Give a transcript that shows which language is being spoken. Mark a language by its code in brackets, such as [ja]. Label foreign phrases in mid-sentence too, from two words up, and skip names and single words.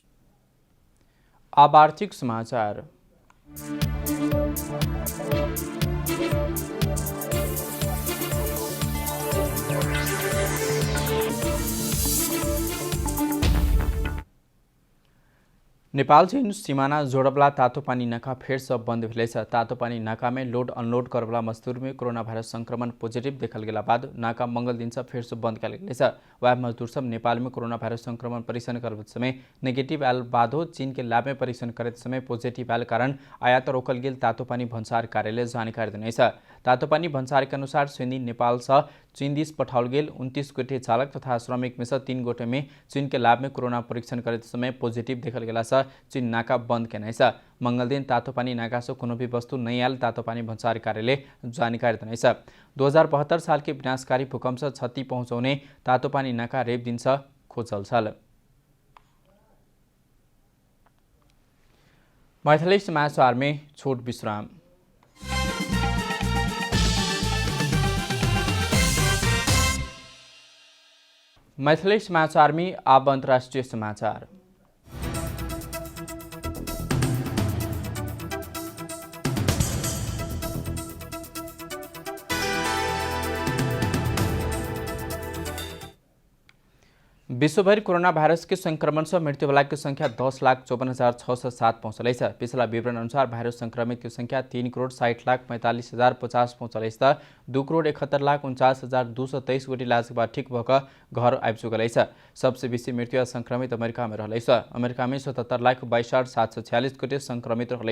[mai] अब आर्थिक समाचार। नेपाल चीन सीमाना जोड़बला तातोपानी नाका फेर से बंद भेलैछ। तातोपानी नाका में लोड अनलोड करबला मजदूर में कोरोना वायरस संक्रमण पॉजिटिव देखल गेला बाद नाका मंगल दिन से फेर से बंद कयल गेलैछ। वह मजदूर सब नेपाल में कोरोना वायरस संक्रमण परीक्षण करत समय नेगेटिव आयल बादो चीन के लैब में परीक्षण करत समय पॉजिटिव आयल कारण आयात रोकल गेल तातोपानी भन्सार कार्यालय जानकारी देने छ। तातोपानी भन्सार के अनुसार सुनी नेपाल से चीन दिस पठाओल गेल 29 गोटे चालक तथा श्रमिक में से 3 गोटे में चीन के लैब में कोरोना परीक्षण करत समय पॉजिटिव देखल गेला से चीन नाका बंद केने छ। मंगल दिन तातोपानी नाका से कोनो भी वस्तु नहीं आयल तातोपानी भन्सार कार्यालय जानकारी देने छ। 2072 साल के विनाशकारी भूकंप से क्षति पहुंचाउने तातोपानी नाका रेप दिन से खोजल छल। मैथिली समाचार में छोट विश्राम। मैथिली समाचार में अब अंतर्राष्ट्रीय समाचार। विश्वभर कोरोना भाइरस के संक्रमण से मृत्यु वाला की संख्या 10,54,607 पहुंचल। पिछला विवरण अनुसार भाइरस संक्रमित की संख्या 3,60,45,050 पहुंचल। 2,71,49,223 गोटी इलाज के बाद ठीक भकर घर आबि चुकल। सबसे बेसी मृत्यु संक्रमित अमेरिका में रहल। अमेरिका में 77,62,746 गोटे संक्रमित रहल।